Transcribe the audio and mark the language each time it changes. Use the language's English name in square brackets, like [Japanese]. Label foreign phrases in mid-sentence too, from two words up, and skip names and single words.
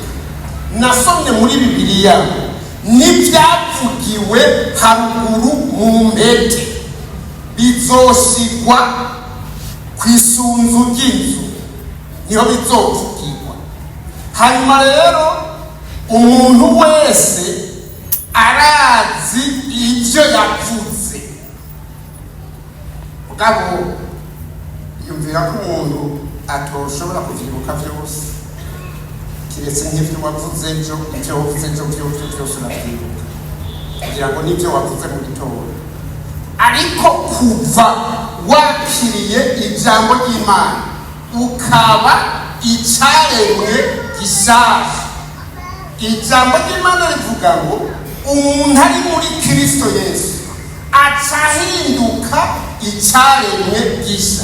[Rundi] Nasomye muri Bibiliya n'ibyavugiwe haruguru mu mpete bizosigwa ku isunzu ry'inzu, niho bizovugirwa. [Kinyarwanda] Hanyuma rero umuntu wese arazi ibyo yavuze. [Rundi] Mugabo yumvira ko umuntu atoshobora kuvyibuka byose, kiretse nk'ibyo wavuze ejo, ibyo wavuze ejo byose urabyibuka kugira ngo n'ibyo wavuze mu gitondo. [Kinyarwanda] Ariko kuva wakiriye ijambo ry'Imana ukaba icyaremwe gishasha, ijambo ry'Imana rivuga ngo umuntu ari muri Kristo Yesu acahinduka icyaremwe gisha.